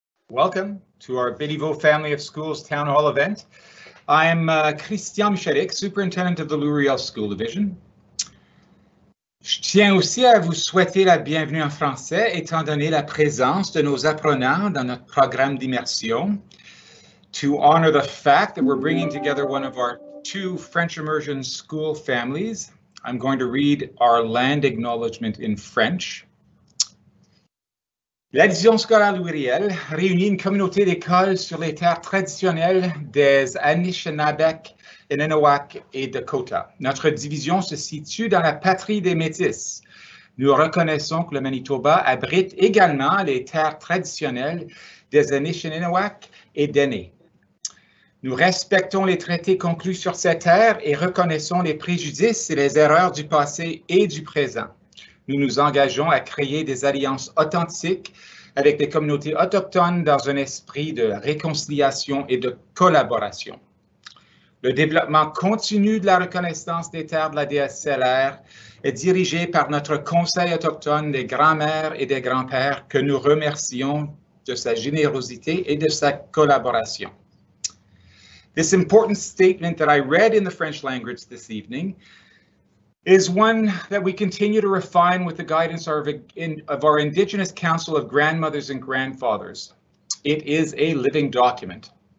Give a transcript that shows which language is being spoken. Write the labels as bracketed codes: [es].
[en] Welcome to our Béliveau Family of Schools Town Hall event. I'm Christian Michalik, Superintendent of the Louis Riel School Division. [fr] Je tiens aussi à vous souhaiter la bienvenue en français, étant donné la présence de nos apprenants dans notre programme d'immersion. [en] To honor the fact that we're bringing together one of our two French immersion school families, I'm going to read our land acknowledgement in French. [fr] La division scolaire Louis Riel réunit une communauté d'écoles sur les terres traditionnelles des Anishinaabe, Inenawak et Dakota. Notre division se situe dans la patrie des Métis. Nous reconnaissons que le Manitoba abrite également les terres traditionnelles des Anishinaabe et d'Aînés. Nous respectons les traités conclus sur ces terres et reconnaissons les préjudices et les erreurs du passé et du présent. Nous nous engageons à créer des alliances authentiques avec les communautés autochtones dans un esprit de réconciliation et de collaboration. Le développement continu de la reconnaissance des terres de la DSCLR est dirigé par notre Conseil autochtone des grands-mères et des grands-pères que nous remercions de sa générosité et de sa collaboration. [en] This important statement that I read in the French language this evening is one that we continue to refine with the guidance of our Indigenous Council of Grandmothers and Grandfathers. It is a living document.